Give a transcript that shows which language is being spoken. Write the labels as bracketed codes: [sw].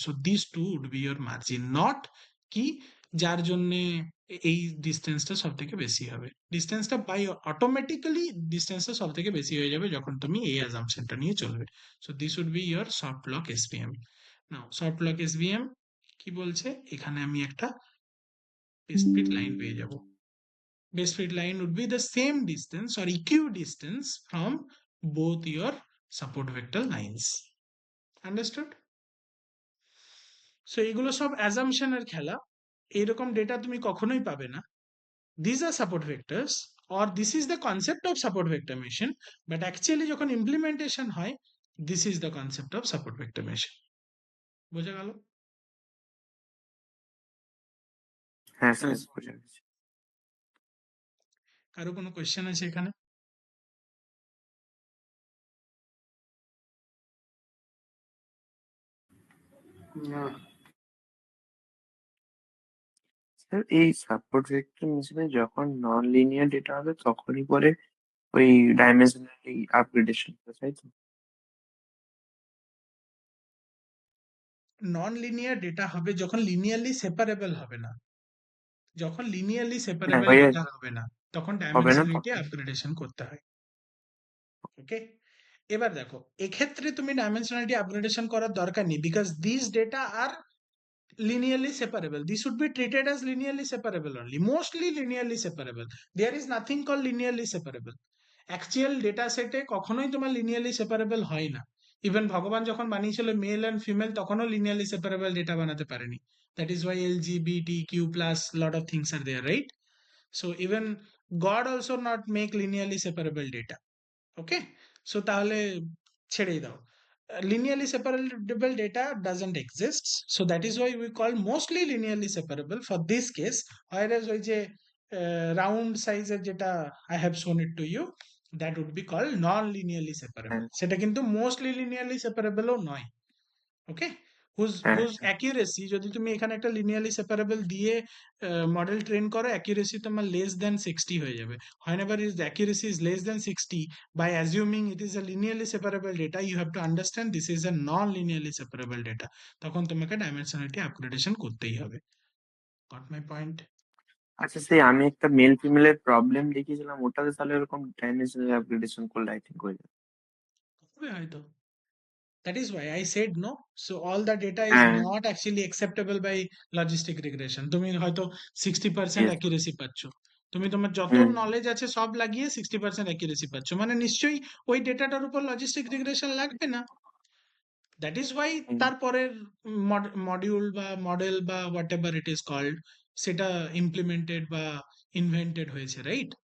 [en] so this too would be your margin, not [bn] কি যার জন্য এই ডিস্টেন্সটা সব থেকে বেশি হবে। ডিস্টেন্সটা বাই অটোমেটিক্যালি ডিস্টেন্সটা সব থেকে বেশি হয়ে যাবে যখন তুমি এই অ্যাজাম্পশনটা নিয়ে চলবে। [en] So this would be your soft lock SVM. [bn] Now soft lock এসভিএম কি বলছে? এখানে আমি একটা ডিসক্রিট লাইন পেয়ে যাব। [en] Base fit line would be the same distance or equidistance from both your support vector lines. Understood? [bn] So এগুলো সব assumption এর খেলা। এইরকম ডেটা তুমি কখনোই পাবে না। [en] These are support vectors or this is the concept of support vector machine, but actually [bn] যখন implementation হয়, [en] this is the concept of support vector machine. [bn] বোঝা গেল? হ্যাঁ স্যার, বোঝা গেছে। কারো কোনো কোয়েশ্চেন আছে এখানে? না। স্যার এই সাপোর্ট ভেক্টর মেশিনে যখন নন লিনিয়ার ডেটা হবে তখনই পরে ওই ডাইমেনশনালি আপগ্রেডেশন, তাই তো? নন লিনিয়ার ডেটা হবে যখন লিনিয়ারলি সেপারেবল হবে না। যখন লিনিয়ারলি হ্যাঁ সেপারেবল ভাইয়া, ডেটা হবে না, তখন হবে না ডাইমেনশনালিটি তখন। আপগ্রেডেশন করতে হয়। ওকে, এবার দেখো এক্ষেত্রে তুমি ডাইমেনশনালিটি আপগ্রেডেশন করার দরকার নেই, [en] Because this data are linearly separable. These should be treated as linearly separable only, mostly linearly separable. There is nothing called linearly separable. [bn] Actual data set এ কখনোই তোমার linearly separable হয় না। ইভেন ভগবান যখন বানিয়েছিল মেল অ্যান্ড ফিমেল তখনও linearly separable data বানাতে পারেনি। [en] That is why LGBTQ plus lot of things are there, right? So even God also not make linearly separable data. [bn] Okay, so তাহলে ছেড়েই দাও। [en] Linearly separable data doesn't exist, so that is why we call mostly linearly separable for this case, whereas [bn] ওই যে [en] round size এর যেটা I have shown it to you, that would be called non linearly separable. [bn] হ্যাঁ সেটা কিন্তু mostly linearly separable ও নয়। ওকে, হ্যাঁ whose accuracy, যদি তুমি এখানে একটা লিনিয়ারলি সেপারেবল দিয়ে মডেল ট্রেন করো, অ্যাকিউরেসি তোমার লেস দেন 60 হয়ে যাবে। [en] whenever is the accuracy is less than 60, by assuming it is a linearly separable data, you have to understand this is a non-linearly separable data, [bn] তখন তোমাকে dimensionality upgradation করতেই হবে। [en] Got my point? [bn] আচ্ছা, সেই আমি একটা মেল ফিমেলের প্রবলেম দেখিয়েছিলাম, ওটাতে তাহলে এরকম ডাইমেনশনাল আপগ্রেডেশন করলে [en] I think [bn] হয়ে যাবে। হবে হয়তো। [en] That is why I said no. So all the data is [bn] হ্যাঁ, [en] not actually acceptable by logistic regression. [bn] তুমি হয়তো 60% [en] yes, [bn] accuracy পাচ্ছ। তুমি তোমার যত হুম, নলেজ আছে সব লাগিয়ে 60% accuracy পাচ্ছ। মানে নিশ্চয়ই ওই ডেটাটার উপর লজিস্টিক রিগ্রেশন লাগবে না। [en] that is why hmm, [bn] তারপরের মডিউল বা মডেল বা [en] whatever it is called, [bn] সেটা ইমপ্লিমেন্টেড বা ইনভেন্টেড হয়েছে, রাইট?